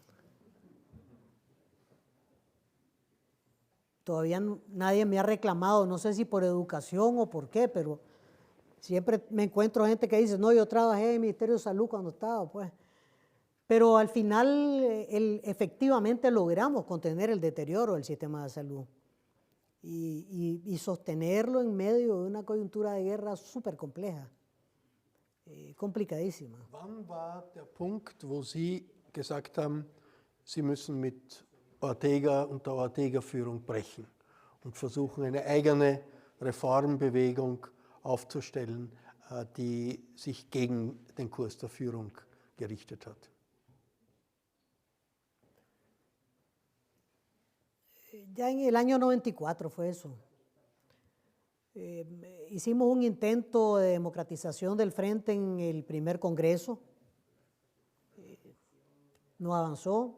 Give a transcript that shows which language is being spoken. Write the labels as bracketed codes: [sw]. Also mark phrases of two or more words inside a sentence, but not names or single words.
[es] Todavía nadie me ha reclamado, no sé si por educación o por qué, pero siempre me encuentro gente que dice, no, yo trabajé en el Ministerio de Salud cuando estaba, pues. Pero al final efectivamente logramos contener el deterioro del sistema de salud y sostenerlo en medio de una coyuntura de guerra súper compleja, complicadísima. [de] Wann war der Punkt, wo Sie gesagt haben, Sie müssen mit Ortega und der Ortega-Führung brechen und versuchen, eine eigene Reformbewegung aufzustellen, die sich gegen den Kurs der Führung gerichtet hat? [es] Ya en el año 94 fue eso. Hicimos un intento de democratización del Frente en el primer Congreso. No avanzó.